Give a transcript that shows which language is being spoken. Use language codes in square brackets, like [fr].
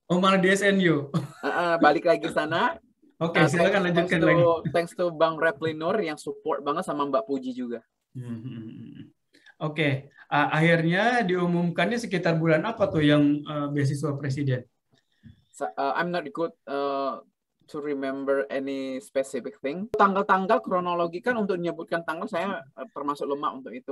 [id] Oh, malah di SNU. Balik lagi sana. Oke, silakan lanjutkan lagi. [en] Thanks to [id] Bang Replinur yang support banget sama Mbak Puji juga. Oke, akhirnya diumumkannya sekitar bulan apa tuh yang beasiswa presiden? [en] I'm not good to remember any specific thing. [id] Tanggal-tanggal kronologi kan untuk menyebutkan tanggal saya termasuk lemah untuk itu.